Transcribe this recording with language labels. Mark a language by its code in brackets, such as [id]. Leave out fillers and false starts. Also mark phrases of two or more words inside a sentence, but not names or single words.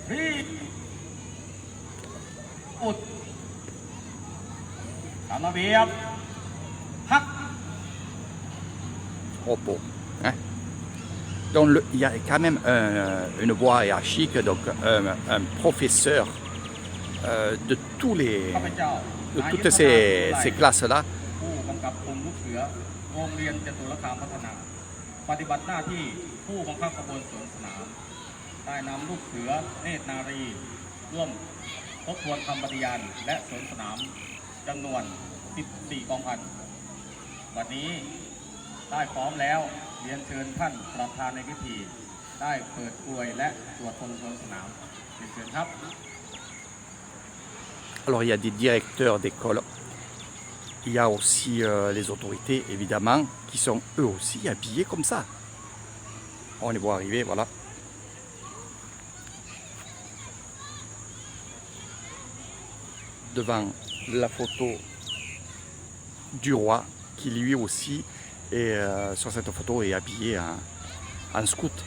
[fr] Repos. Hein? Donc il y a quand même une voie hiérarchique, donc un professeur de toutes ces classes-là. [th] ปฏิบัติหน้าที่ผู้บังคับขบวนสวนสนามได้นำลูกเสือเนตรนารีร่วมทบทวนคำปฏิญาณและสวนสนามจำนวน14กองพันวันนี้ได้พร้อมแล้วเรียนเชิญท่านประธานในพิธีได้เปิดกลวยและตรวจคนสวนสนามเรียนเชิญครับ [fr] Alors il y a des directeurs d'école. Il y a aussi les autorités, évidemment, qui sont eux aussi habillés comme ça. On les voit arriver, voilà. Devant la photo du roi, qui lui aussi, est, sur cette photo, est habillé en scout.